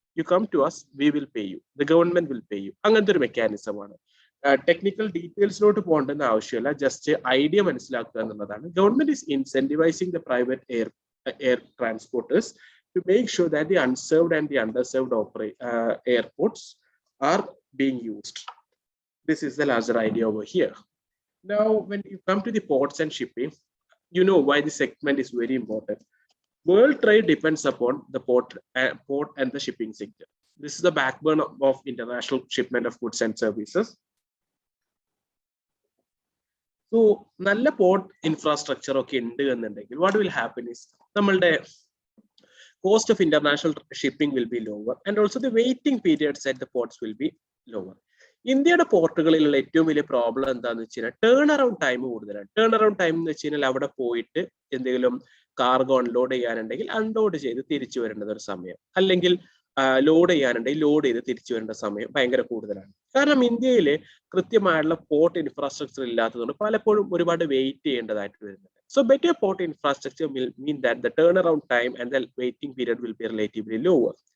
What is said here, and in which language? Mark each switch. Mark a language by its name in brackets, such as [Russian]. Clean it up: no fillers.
[English] You come to us, we will pay you, the government will pay you. [Malayalam] അങ്ങനത്തെ ഒരു മെക്കാനിസമാണ്. Technical ഡീറ്റെയിൽസിലോട്ട് പോകേണ്ടെന്ന് ആവശ്യമില്ല, just idea മനസ്സിലാക്കുക എന്നുള്ളതാണ്. [English] Government is incentivising the private air transporters to make sure that the unserved and the underserved airports are being used. This is the larger idea over here. Now, when you come to the ports and shipping, you know why this segment is very important. World trade depends upon the port and the shipping sector. This is the backbone of international shipment of goods and services. So, [Malayalam] നല്ല port infrastructure ഒക്കെ ഉണ്ട് എന്നുണ്ടെങ്കിൽ [English] what will happen is നമ്മളുടെ cost of international shipping will be lower and also the waiting periods at the ports will be lower. [Malayalam] ഇന്ത്യയുടെ പോർട്ടുകളിലുള്ള ഏറ്റവും വലിയ problem എന്താണെന്ന് വെച്ച് കഴിഞ്ഞാൽ ടേൺ അറൗണ്ട് ടൈം കൂടുതലാണ്. ടേൺ അറൗണ്ട് ടൈം എന്ന് വെച്ച് കഴിഞ്ഞാൽ അവിടെ പോയിട്ട് എന്തെങ്കിലും കാർഗോ അൺലോഡ് ചെയ്യാനുണ്ടെങ്കിൽ അൺലോഡ് ചെയ്ത് തിരിച്ചു വരേണ്ടത് ഒരു സമയം, അല്ലെങ്കിൽ ലോഡ് ചെയ്യാനുണ്ടെങ്കിൽ ലോഡ് ചെയ്ത് തിരിച്ചു വരേണ്ട സമയം ഭയങ്കര കൂടുതലാണ്. കാരണം ഇന്ത്യയിൽ കൃത്യമായുള്ള പോർട്ട് ഇൻഫ്രാസ്ട്രക്ചർ ഇല്ലാത്തതുകൊണ്ട് പലപ്പോഴും ഒരുപാട് വെയിറ്റ് ചെയ്യേണ്ടതായിട്ട് വരുന്നുണ്ട്. [English] So better port infrastructure will mean that the turnaround time and the waiting period will be relatively lower.